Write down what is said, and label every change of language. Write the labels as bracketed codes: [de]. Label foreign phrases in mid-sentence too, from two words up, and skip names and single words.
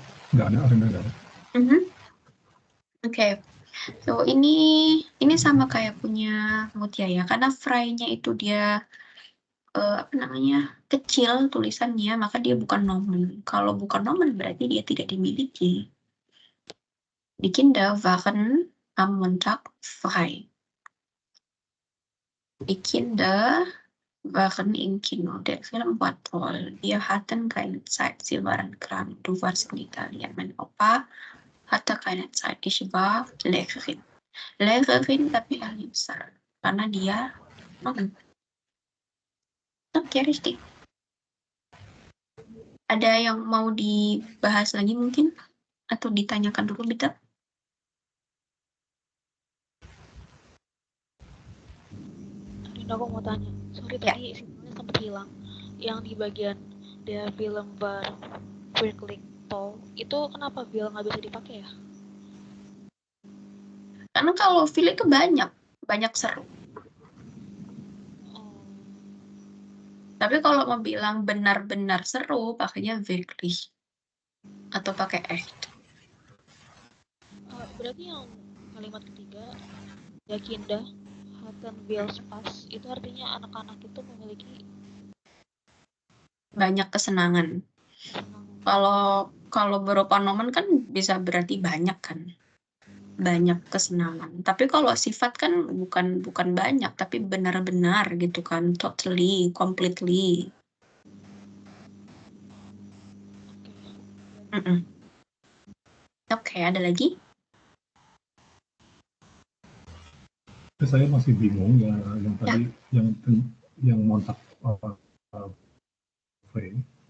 [id] Nggak ada, nggak ada. Oke. So, ini sama kayak punya Mutia ya. Karena frey-nya itu dia kecil tulisannya, maka dia bukan nomen. Kalau bukan nomen berarti dia tidak dimiliki. [de] Die Kinder waren am Montag frei. Die Kinder waren im Kino. Der Film war toll. Wir hatten keine Zeit. Sie waren krank. Du warst in Italien. Mein Opa hatte keine Zeit. Ich war Lehrerin. Lehrerin [id] tapi ahli besar. Karena dia nomen. Oke, richtig. Ada yang mau dibahas lagi mungkin? Atau ditanyakan dulu, Bita? Rinda, aku mau tanya. Sorry, Ya. tadi sinyalnya sempat hilang. Yang di bagian [de] der film war wirklich toll, [id] itu kenapa Bill nggak bisa dipakai ya? Karena kalau feel itu banyak. banyak seru. Oh, Tapi kalau mau bilang benar-benar seru, pakainya wirklich atau pakai echt. berarti yang kalimat ketiga, ya Kinda, [de] Hatten will Spaß, [id] itu artinya anak-anak itu memiliki Banyak kesenangan. kesenangan. Kalau berupa nomen kan bisa berarti banyak kan. Banyak kesenangan. Tapi kalau sifat kan bukan banyak, tapi benar-benar gitu kan. [en] Totally, completely. [id] Oke. Mm-mm. Oke, ada lagi? Saya masih bingung ya yang tadi yang [de] montak frame.